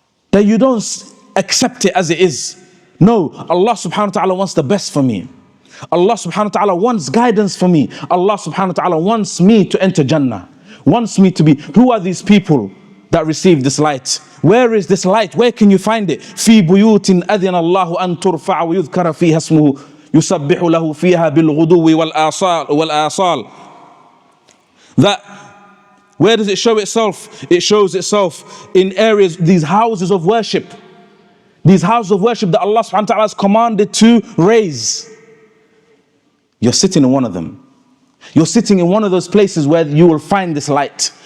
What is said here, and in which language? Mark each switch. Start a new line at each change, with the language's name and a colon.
English: That you don't accept it as it is. No, Allah subhanahu wa ta'ala wants the best for me. Allah subhanahu wa ta'ala wants guidance for me. Allah subhanahu wa ta'ala wants me to enter Jannah. Wants me to be. Who are these people that receive this light? Where is this light? Where can you find it?
Arabic: في بيوت أذن الله أن ترفع ويذكر فيها اسمه يسبح له فيها بالغدو والآصال.
English: That, where does it show itself? It shows itself in areas, these houses of worship. These houses of worship that Allah subhanahu wa ta'ala has commanded to raise. You're sitting in one of them. You're sitting in one of those places where you will find this light.